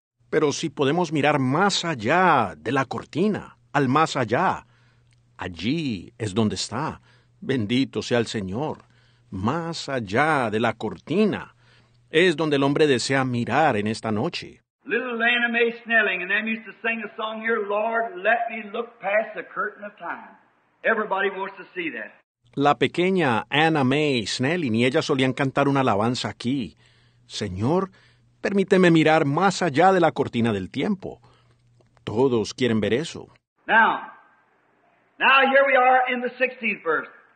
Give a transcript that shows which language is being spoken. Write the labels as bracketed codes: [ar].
[es] Pero si podemos mirar más allá de la cortina, al más allá, allí es donde está. Bendito sea el Señor. Más allá de la cortina es donde el hombre desea mirar en esta noche. [en] Little Lana Mae Snelling and them used to sing a song here, Lord, let me look past the curtain of time. Everybody wants to see that. [es] La pequeña Anna Mae Snelling y ella solían cantar una alabanza aquí. Señor, permíteme mirar más allá de la cortina del tiempo. Todos quieren ver eso. [en] Now here we are in the 16th verse.